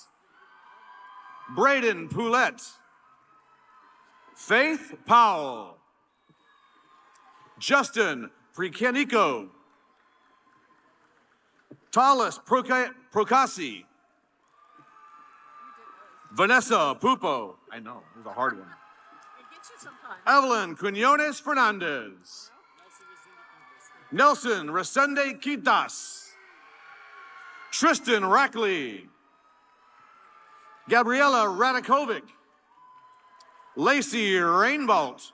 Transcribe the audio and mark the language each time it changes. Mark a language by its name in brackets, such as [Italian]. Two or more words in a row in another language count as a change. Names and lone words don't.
[English] Braden Poulette. Faith Powell. Justin Pricanico. Talis Procasi. Vanessa Pupo. I know, it was a hard one. Evelyn Quinones Fernandez. Nelson Resende Quitas. Tristan Rackley. Gabriela Radakovic. Lacey Rainbolt.